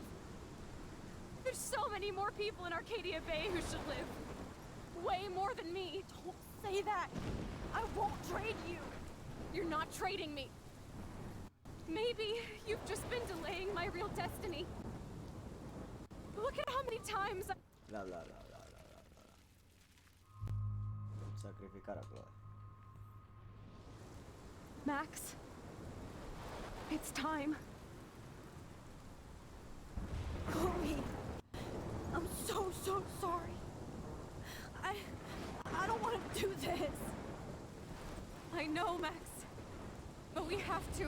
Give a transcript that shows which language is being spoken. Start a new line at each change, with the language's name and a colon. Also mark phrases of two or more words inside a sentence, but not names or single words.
English: There's so many more people in Arcadia Bay who should live. Way more than me. Don't say that. I won't trade you. You're not trading me. Maybe you've just been delaying my real destiny. Look at how many times Bla, bla, bla, bla, bla, bla, bla.
Spanish: Sacrificar a Chloe.
English: Max, it's time. Chloe, I'm so sorry. I don't want to do this. I know, Max, but we have to.